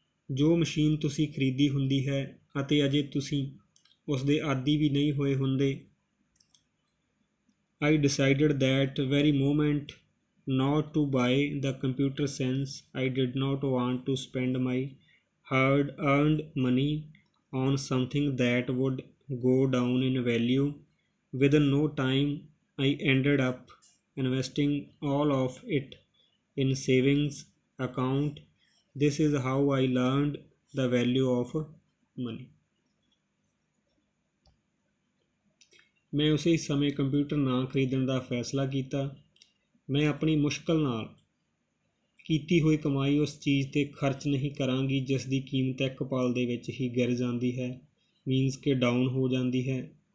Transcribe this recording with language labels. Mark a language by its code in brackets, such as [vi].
[pa] ਜੋ ਮਸ਼ੀਨ ਤੁਸੀਂ ਖਰੀਦੀ ਹੁੰਦੀ ਹੈ ਅਤੇ ਅਜੇ ਤੁਸੀਂ ਉਸ ਦੇ ਆਦੀ ਵੀ ਨਹੀਂ ਹੋਏ ਹੁੰਦੇ। [en] I decided that very moment not to buy the computer since I did not want to spend my hard-earned money on something that would go down in value within no time. I ended up investing all of it in savings account. This is how I learned the value of money. [pa] ਮੈਂ ਉਸੇ ਸਮੇਂ computer ਨਾ ਖਰੀਦਣ ਦਾ ਫੈਸਲਾ ਕੀਤਾ। ਮੈਂ ਆਪਣੀ ਮੁਸ਼ਕਲ ਨਾਲ ਕੀਤੀ ਹੋਈ ਕਮਾਈ ਉਸ ਚੀਜ਼ 'ਤੇ ਖਰਚ ਨਹੀਂ ਕਰਾਂਗੀ ਜਿਸ ਦੀ ਕੀਮਤ ਇੱਕ ਪਲ ਦੇ ਵਿੱਚ ਹੀ ਗਿਰ ਜਾਂਦੀ ਹੈ, ਮੀਨਸ ਕਿ ਡਾਊਨ ਹੋ ਜਾਂਦੀ ਹੈ।